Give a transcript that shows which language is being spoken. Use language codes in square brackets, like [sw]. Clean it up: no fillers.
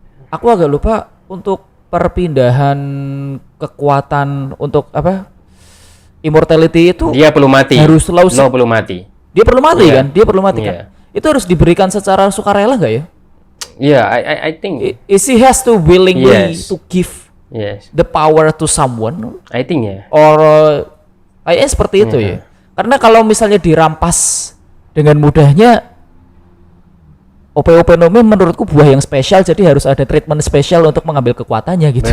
[id] Aku agak lupa untuk perpindahan kekuatan untuk immortality itu. Dia perlu mati. Harus Law perlu mati. Dia perlu mati kan? Dia perlu mati kan? Itu harus diberikan secara sukarela nggak ya? [en] I think he has to willingly to give the power to someone. I think [id] Or kayaknya seperti itu ya. Karena kalau misalnya dirampas dengan mudahnya, Ope Nomi menurutku buah yang spesial, jadi harus ada treatment spesial untuk mengambil kekuatannya gitu.